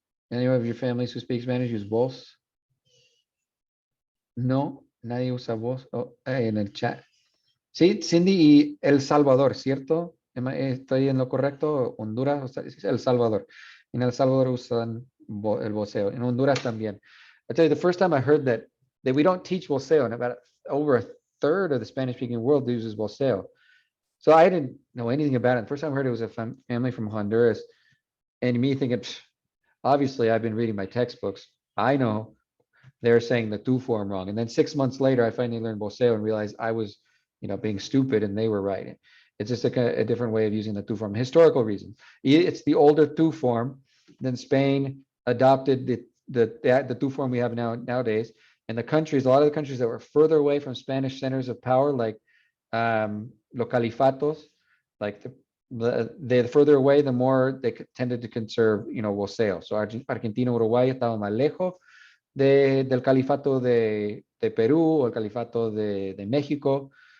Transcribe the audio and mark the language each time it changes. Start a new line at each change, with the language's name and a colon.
English: Any of your families who speak Spanish use voz?
Spanish: No, nadie usa voz en el chat. Sí, Cindy y El Salvador, ¿cierto? ¿Estoy en lo correcto? Honduras, o sea, es El Salvador. En El Salvador usan el voceo. En Honduras también.
English: I tell you, the first time I heard that we don't teach voceo, and about over a third of the Spanish-speaking world uses voceo. So I didn't know anything about it. The first time I heard it was a family from Honduras, and me thinking, obviously I've been reading my textbooks. I know they're saying the tu form wrong. And then 6 months later, I finally learned voceo and realized I was, being stupid and they were right. It's just a different way of using the tu form. Historical reason. It's the older tu form. Then Spain adopted the tu form we have nowadays. And the countries, a lot of the countries that were further away from Spanish centers of power, like
Spanish: los califatos,
English: like the further away, the more they tended to conserve, voceo.
Spanish: So Argentina, Uruguay estaban más lejos del califato de Perú o el califato de México.